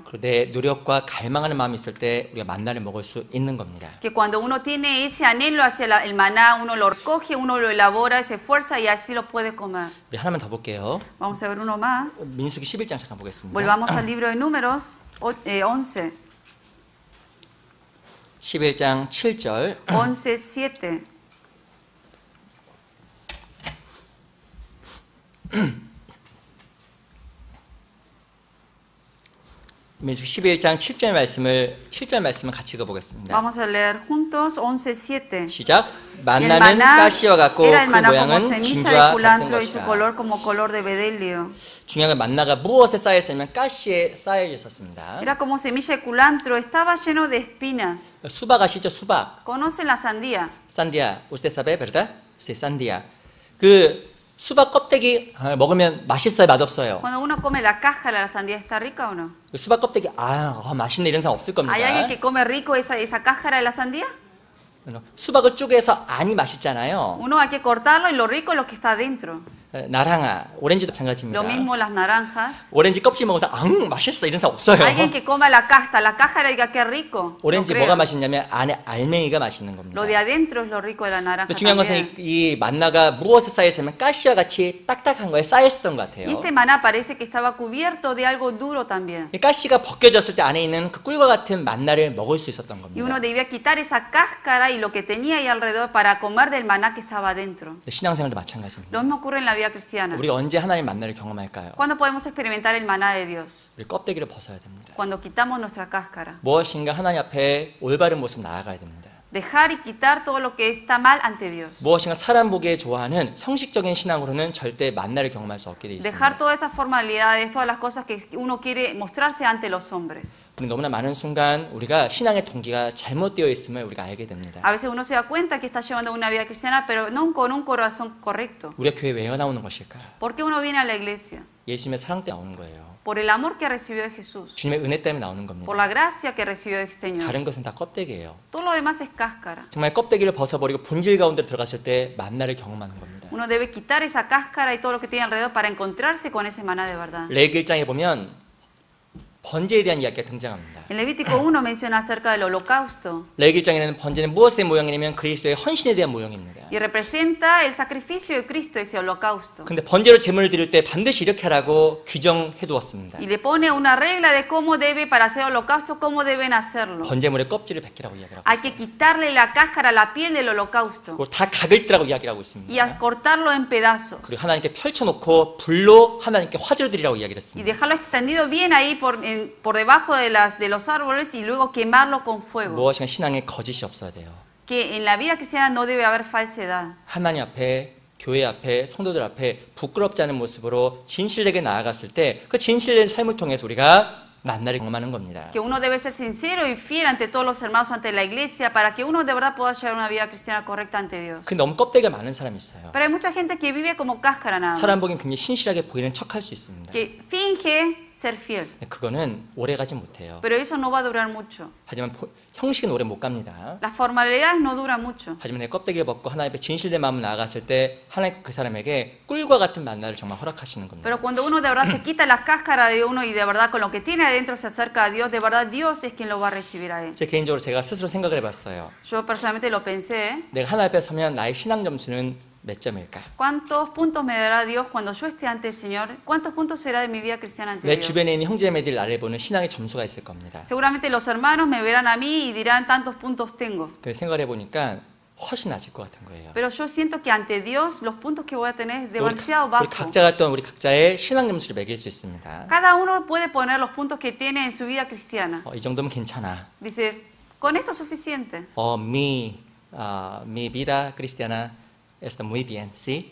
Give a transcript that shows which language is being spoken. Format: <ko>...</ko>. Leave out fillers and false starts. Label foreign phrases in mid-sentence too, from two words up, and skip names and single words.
<ko>그리고 내 노력과 갈망하는 마음이 있을 때 우리가 만나를 먹을 수 있는 겁니다.</ko> <es>Que cuando uno tiene ese anhelo hacia el maná, uno lo recoge, uno lo elabora, se esfuerza y así lo puede comer.</es> <ko>우리 하나만 더 볼게요.</ko> <es>Vamos a ver uno más.</es> <ko>민수기 11장 잠깐 보겠습니다.</ko> <es>Volvamos al libro de Números 11.</es> <ko>11장 7절</ko> <es>11:7.</es> <ko>민수기 11장 7절 말씀을 같이 읽어보겠습니다.</ko> <es>Vamos a leer juntos 11:7.</es> <ko>시작.</ko> <es>El</es> <ko>만나는</ko> <es>maná</es> <ko>가시와 같고 그</ko> <es>era el maná como</es> <ko>모양은</ko> <es>semilla de</es> <ko>진주와 같은</ko> <es>culantro y su</es> <ko>것이라.</ko> <es>color como color de bedelio.</es> <ko>중요한 건 만나가 무엇에 쌓여 있었냐면 가시에 쌓여 있었습니다.</ko> <es>Era como semilla de culantro, estaba lleno de espinas.</es> <ko>수박 아시죠? 수박.</ko> <es>¿Conocen la sandía? 산디아. usted sabe, verdad? Sí, 산디아.</es> <ko>그 수박 껍데기 먹으면 맛있어요, 맛없어요?</ko> <es>Cuando uno come la cáscara, ¿la sandía está rica o no?</es> <ko>수박 껍데기 맛있네 이런 사람 없을 겁니다.</ko> <es>¿Hay alguien que come rico esa cáscara de la sandía?</es> <ko>수박을 쪼개서 안이 맛있잖아요.</ko> <es>Uno hay que cortarlo y lo rico es lo que está adentro.</es> <ko>나랑아, 오렌지도 마찬가지입니다.</ko> <es>Lo mismo las naranjas.</es> <ko>오렌지 껍질 먹어서 맛있어 이런 사람 없어요.</ko> <es>Alguien que coma la cáscara y diga que rico. No</es> <ko>오렌지</ko> <es>creo.</es> <ko>뭐가 맛있냐면 안에 알맹이가 맛있는 겁니다.</ko> <es>Lo de adentro es lo rico de la naranja.</es> <ko>근데 중요한 것은</ko> <es>también.</es> <ko>이 만나가 무엇에 쌓여 있으면 가시와 같이 딱딱한 거에 쌓여 있었던 것</ko> <es>Y</es> <ko>같아요.</ko> <es>este maná parece que estaba cubierto de algo duro también.</es> <ko>이 가시가 벗겨졌을 때 안에 있는 그 꿀과 같은 만나를 먹을 수 있었던</ko> <es>Y uno</es> <ko>겁니다.</ko> <es>debía quitar esa cáscara y lo que tenía ahí alrededor para comer del maná que estaba adentro.</es> <ko>신앙생활도 마찬가지입니다.</ko> <es>Lo mismo ocurre en la vida cristiana.</es> <ko>우리가 언제 하나님의 만나를 경험할까요?</ko> <es>¿Cuándo podemos experimentar el maná de Dios?</es> <ko>우리 껍데기를 벗어야 됩니다.</ko> <es>Cuando quitamos nuestra cáscara.</es> <ko>무엇인가 하나님 앞에 올바른 모습 나아가야 됩니다.</ko> <es>Dejar y quitar todo lo que está mal ante Dios.</es> <ko>무엇인가 사람 보기에 좋아하는 형식적인 신앙으로는 절대 만나를 경험할 수 없게 돼 있습니다.</ko> <es>Dejar todas esas formalidades, todas las cosas que uno quiere mostrarse ante los hombres.</es> <ko>근데 너무나 많은 순간 우리가 신앙의 동기가 잘못되어 있음을 우리가 알게 됩니다.</ko> <es>A veces uno se da cuenta que está llevando una vida cristiana, pero no con un corazón correcto.</es> <ko>우리가 교회 왜 나오는 것일까?</ko> <es>¿Por qué uno viene a la iglesia?</es> <ko>예수님의 사랑 때문에 나오는 거예요.</ko> <es>Por el amor que recibió de Jesús.</es> <ko>주님의 은혜 때문에 나오는</ko> <es>Por</es> <ko>겁니다.</ko> <es>la gracia que recibió del Señor.</es> <ko>다른 것은 다 껍데기예요.</ko> <es>Todo lo demás es cáscara.</es> <ko>정말 껍데기를 벗어버리고 본질 가운데 들어갔을 때 만나를 경험하는 겁니다.</ko> <es>Uno debe quitar esa cáscara y todo lo que tiene alrededor para encontrarse con ese maná de verdad.</es> <ko>레위기 1장에 보면 번제에 대한 이야기가 등장합니다.</ko> <es>En Levítico 1 menciona acerca del holocausto</es> <ko>레위기 1장에는 번제는 무엇의 모형이냐면 그리스도의 헌신에 대한 모형입니다.</ko> <es>y representa el sacrificio de Cristo, ese holocausto.</es> <ko>근데 번제로 제물을 드릴 때 반드시 이렇게 하라고 규정해 두었습니다.</ko> <es>Y le pone una regla de cómo debe, para hacer holocausto, cómo deben hacerlo.</es> <ko>번제물의 껍질을 벗기라고 이야기하고</ko> <es>Hay</es> <ko>있습니다.</ko> <es>que quitarle la cáscara, la piel del holocausto</es> <ko>그리고 다 각을 뜨라고 이야기하고 있습니다.</ko> <es>y a cortarlo en pedazos</es> <ko>그리고 하나님께 펼쳐놓고 불로 하나님께 화제를 드리라고 이야기를</ko> <es>y</es> <ko>했습니다.</ko> <es>dejarlo extendido bien ahí por debajo de los árboles y luego quemarlo con fuego.</es> <ko>무엇인가 신앙에 거짓이 없어야 돼요.</ko> <es>Que en la vida cristiana no debe haber falsedad.</es> <ko>하나님 앞에 교회 앞에 성도들 앞에 부끄럽지 않은 모습으로 진실되게 나아갔을 때 그 진실된 삶을 통해서 우리가 만나를 경험하는 겁니다.</ko> <es>Que uno debe ser sincero y fiel ante todos los hermanos, ante la iglesia, para que uno de verdad pueda llevar una vida cristiana correcta ante Dios.</es> <ko>그 너무 껍데기가 많은 사람이 있어요.</ko> <es>Pero hay mucha gente que vive como cáscara nada más,</es> <ko>사람 보기엔 굉장히 신실하게 보이는 척할 수 있습니다.</ko> <es>que finge ser fiel,</es> <ko>그거는 오래 가지 못해요.</ko> <es>pero eso no va a durar mucho.</es> <ko>하지만 형식은 오래 못 갑니다.</ko> <es>Las formalidades no duran mucho.</es> <ko>하지만 내 껍데기를 벗고 하나님 앞에 진실된 마음으로 나아갔을 때 하나님 그 사람에게 꿀과 같은 만나를 정말 허락하시는 겁니다.</ko> <es>Pero cuando uno de verdad se quita las cáscaras de uno y de verdad con lo que tiene adentro se acerca a Dios, de verdad Dios es quien lo va a recibir a él.</es> <ko>제 개인적으로 제가 스스로 생각을 해봤어요.</ko> <es>Yo personalmente lo pensé.</es> <ko>내가 하나님 앞에 서면 나의 신앙 점수는 몇 점일까?</ko> <es>¿Cuántos puntos me dará Dios cuando yo esté ante el Señor? ¿Cuántos puntos será de mi vida cristiana ante</es> <ko>내</ko> <es>Dios?</es> <ko>주변에 있는 형제매들 나를 보는 신앙의 점수가 있을 겁니다.</ko> <es>Seguramente los hermanos me verán a mí y dirán tantos puntos tengo.</es> <ko>그 생각을 해보니까 훨씬 낮을 것 같은 거예요.</ko> <es>Pero yo siento que ante Dios los puntos que voy a tener es demasiado</es> <ko>우리</ko> <es>bajo.</es> <ko>각자가 또한 우리 각자의 신앙 점수를 매길 수 있습니다.</ko> <es>Cada uno puede poner los puntos que tiene en su vida cristiana.</es> <ko>이 정도면 괜찮아.</ko> <es>Dice, con esto es suficiente. Mi vida cristiana está muy bien, ¿sí?</es>